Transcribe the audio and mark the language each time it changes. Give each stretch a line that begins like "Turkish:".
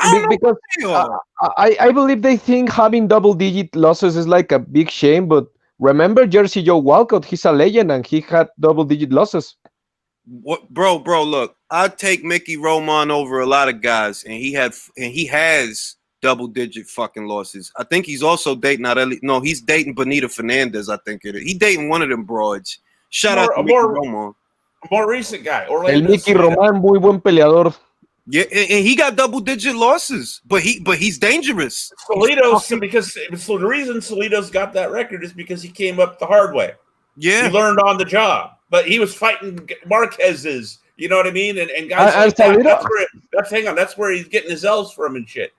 English: Because I believe they think having double-digit losses is like a big shame, but remember Jersey Joe Walcott, he's a legend and he had double-digit losses. What, bro, look, I'd take Mickey Roman over a lot of guys, and he has double-digit fucking losses. I think he's also dating he's dating Benita Fernandez, I think it is. He's dating one of them broads. Shout out to Mickey Roman. A more recent guy.
Spanish: El Mickey Roman, muy buen peleador.
English: Yeah, and he got double-digit losses, but he's dangerous. Because the reason Salido's got that record is because he came up the hard way. Yeah, he learned on the job. But he was fighting Marquez's, you know what I mean? And guys like that, that's where he's getting his L's from and shit.